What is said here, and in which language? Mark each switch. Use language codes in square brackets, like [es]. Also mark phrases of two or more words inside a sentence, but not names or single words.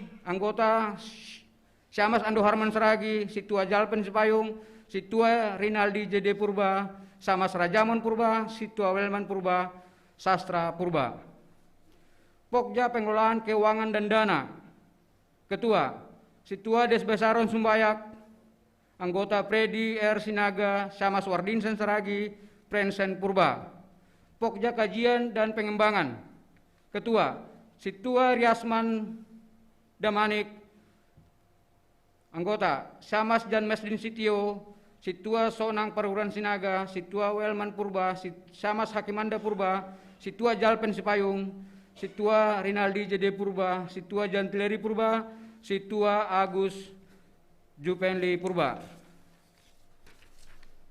[id] Anggota Syamas Ando Harman Saragi, Situa Jalpen Sipayung, Situa Rinaldi JD Purba, Samas Rajamon Purba, Situa Welman Purba, Sastra Purba. Pokja Pengelolaan Keuangan dan Dana. Ketua Situa Desbesaron Sumbayak. Anggota Predi R. Sinaga, Syamas Wardinsen Saragi, Prensen Purba. Pokja Kajian dan Pengembangan. Ketua Situa Riasman Damanik. Anggota Syamas Jan Mesdin Sitio, Situa Sonang Paruran Sinaga, Situa Welman Purba, Syamas Hakimanda Purba, Situa Jalpen Sipayung, Situa Rinaldi JD Purba, Situa Jantileri Purba, Situa Agus Jupenli Purba.